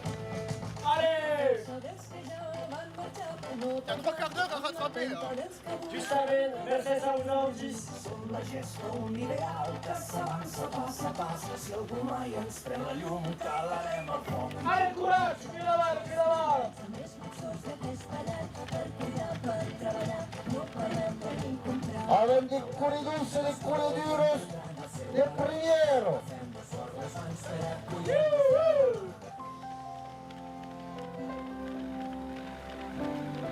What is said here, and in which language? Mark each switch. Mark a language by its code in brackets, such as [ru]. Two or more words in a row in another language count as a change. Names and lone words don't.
[fr] Allez! Il y a 3 quarts d'heure à rattraper, là. Tu savais, Mercedes a un 10. Allez, courage! [it] Più avanti, più avanti! [fr] Avec des coups douces et des coups durs, les premières. Woo!